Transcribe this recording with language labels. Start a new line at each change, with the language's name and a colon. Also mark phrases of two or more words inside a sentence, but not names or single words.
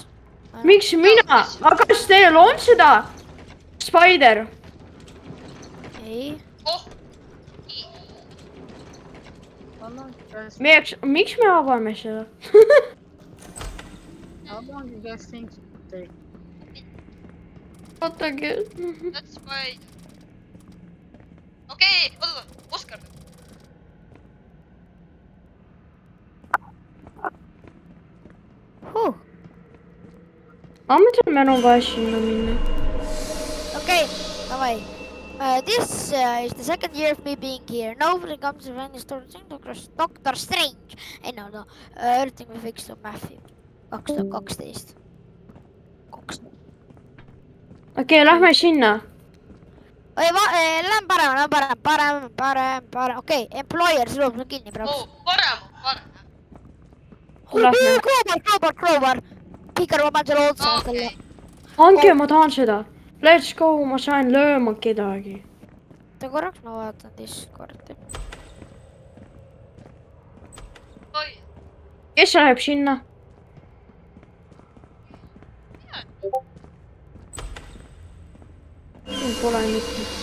Estonian: miks mina ? aga kas teil on seda ? Spider . ei . miks me avame seda ? ootake .
English: That's why .
Estonian: okei , oota , Oskar . ma mõtlen , meil on vaja sinna minna . okei , davai .
English: This is the second year of me being here. Nobody comes to any store. Doctor Strange.
Estonian: ei no
English: , everything we fixed on Matthew .
Estonian: 2012 . okei , lähme sinna . oi , lähen parem , okei , employer , see loeb kinni praegu . Parem . Lähme. Crowbar . Pikar , ma panen selle otsa talle . Anke , ma tahan seda .
English: Let's go ,
Estonian: ma sain lööma kedagi . oota korraks , ma vaatan Discordi . Kes läheb sinna ? Pole mitte .